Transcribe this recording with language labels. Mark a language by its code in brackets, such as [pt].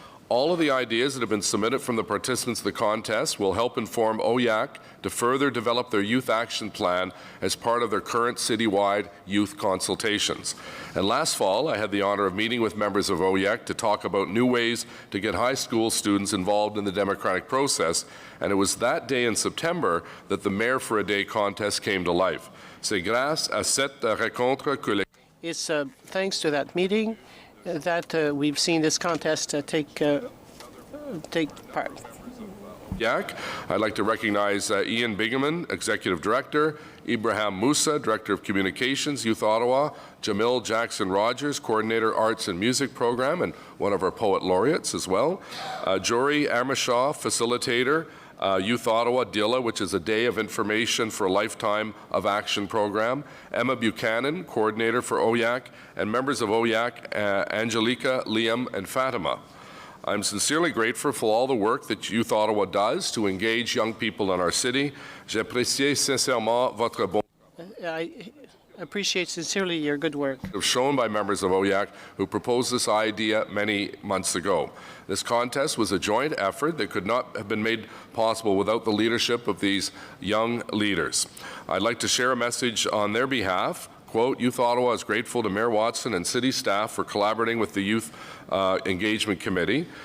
[en] All of the ideas that have been submitted from the participants of the contest will help inform OYAC to further develop their youth action plan as part of their current citywide youth consultations. And last fall, I had the honor of meeting with members of OYAC to talk about new ways to get high school students involved in the democratic process, and it was that day in September that the Mayor for a Day contest came to life. [fr] C'est grâce à cette rencontre que les... [en] It's thanks to that meeting that we've seen this contest take part. I'd like to recognize Ian Bigeman, Executive Director, Ibrahim Musa, Director of Communications, Youth Ottawa, Jamil Jackson Rogers, Coordinator Arts and Music Program, and one of our Poet Laureates as well, Jory Amershaw, Facilitator, Youth Ottawa, DILA, which is a Day of Information for a Lifetime of Action program, Emma Buchanan, Coordinator for OYAC, and members of OYAC, Angelica, Liam, and Fatima. I'm sincerely grateful for all the work that Youth Ottawa does to engage young people in our city. [fr] J'apprécie sincèrement votre bon... [en] I appreciate sincerely your good work. Shown by members of OYAC who proposed this idea many months ago. This contest was a joint effort that could not have been made possible without the leadership of these young leaders. I'd like to share a message on their behalf. Quote, Youth Ottawa is grateful to Mayor Watson and city staff for collaborating with the Youth Engagement Committee.